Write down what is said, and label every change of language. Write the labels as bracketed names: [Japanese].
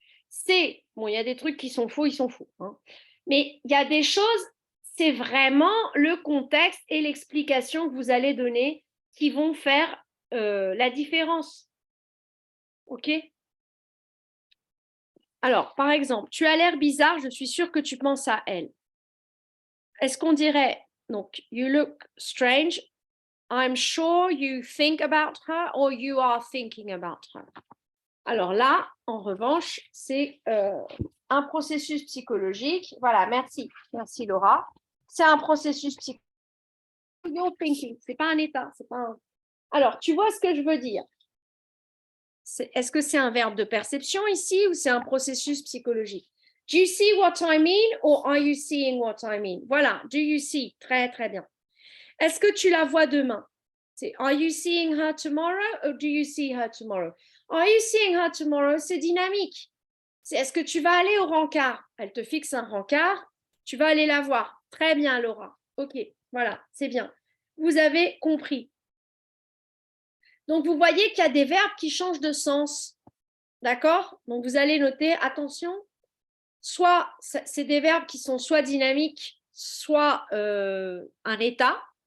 [French] C'est, bon, il y a des trucs qui sont faux, ils sont faux. Hein. Mais il y a des choses, c'est vraiment le contexte et l'explication que vous allez donner qui vont faire la différence. OK? Alors, par exemple, tu as l'air bizarre, je suis sûre que tu penses à elle. Est-ce qu'on dirait, donc, [English] you look strange, I'm sure you think about her or you are thinking about her. [French] Alors là, en revanche, c'est un processus psychologique. Voilà, merci Laura. C'est un processus psychologique. [English] You're thinking, [French] c'est pas un état, c'est pas un... Alors, tu vois ce que je veux dire? Est-ce que c'est un verbe de perception ici ou c'est un processus psychologique? [English] Do you see what I mean or are you seeing what I mean? [French] Voilà, [English] do you see? [French] Très, très bien. Est-ce que tu la vois demain? C'est [English] are you seeing her tomorrow or do you see her tomorrow? Are you seeing her tomorrow? [French] C'est dynamique. C'est est-ce que tu vas aller au rencard? Elle te fixe un rencard, tu vas aller la voir. Très bien, Laura. OK, voilà, c'est bien. Vous avez compris. Donc, vous voyez qu'il y a des verbes qui changent de sens. D'accord? Donc, vous allez noter, attention, soit c'est des verbes qui sont soit dynamiques, soit un état.